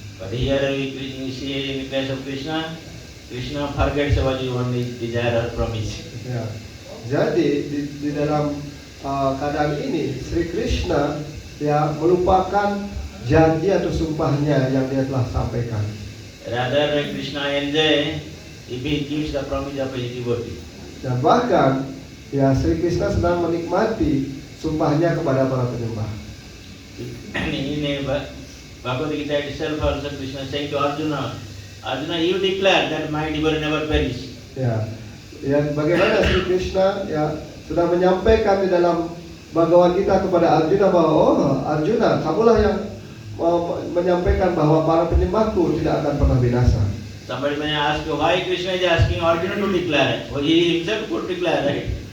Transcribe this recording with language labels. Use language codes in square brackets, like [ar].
[en] But here we see in the case of Krishna, Krishna forgets about your own desire or promise. [id] Ya. Jadi di dalam keadaan ini Sri Krishna ya melupakan janji atau sumpahnya yang dia telah sampaikan. [en] Rather, Krishna enjoy if he gives the promise of his devotee. [id] Dan bahkan ya Sri Krishna sedang menikmati sumpahnya kepada para penyembah. [en] In Bhagavad Gita itself also Krishna saying to Arjuna, Arjuna, you declare that my devotee never perish. [id] Ya, bagaimana Sri Krishna ya sudah menyampaikan di dalam Bhagavad Gita kepada Arjuna bahwa Arjuna, kamulah yang menyampaikan bahwa para penyembahku tidak akan pernah binasa. [en] Somebody may ask you why Krishna is asking Arjuna to declare. Well, he himself could declare, right?